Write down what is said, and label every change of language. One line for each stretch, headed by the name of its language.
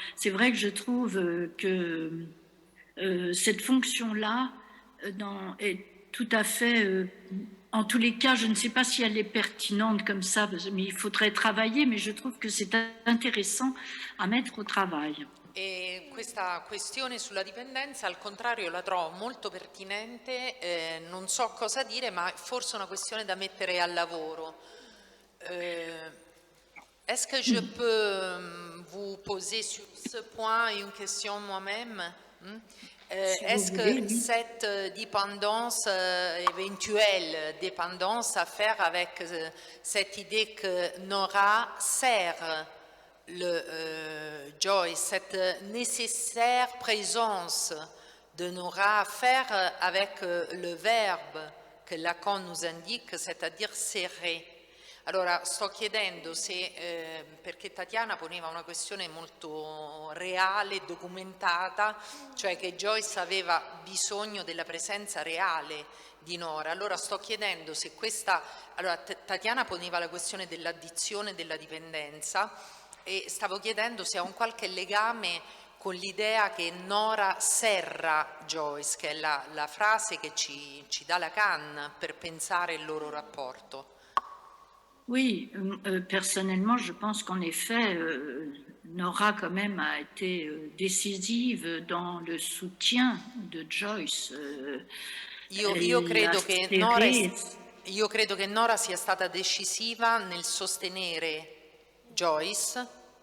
French: C'est vrai que je trouve que cette fonction-là est tout à fait... en tous les cas, je ne sais pas si elle est pertinente comme ça, mais il faudrait travailler, mais je trouve que c'est intéressant à mettre au travail.
Italian: E questa questione sulla dipendenza, al contrario, la trovo molto pertinente, non so cosa dire, ma forse una questione da mettere al lavoro.
French: Est-ce que je peux vous poser sur ce point une question moi-même? Est-ce que cette dépendance, éventuelle dépendance, a à faire avec cette idée que Nora sert Joyce, cette nécessaire présence de Nora à faire avec le verbe che Lacan nous indique, c'est-à-dire serrer.
Italian: Allora, sto chiedendo se, perché Tatiana poneva una questione molto reale, documentata, cioè che Joyce aveva bisogno della presenza reale di Nora. Allora sto chiedendo se questa... Allora, Tatiana poneva la questione dell'addizione e della dipendenza, e stavo chiedendo se ha un qualche legame con l'idea che Nora serra Joyce, che è la frase che ci dà Lacan per pensare il loro rapporto.
French: Oui, personnellement, je pense qu'en effet, Nora quand même a été décisive dans le soutien de Joyce.
Italian: Io credo che Nora sia stata decisiva nel sostenere Joyce,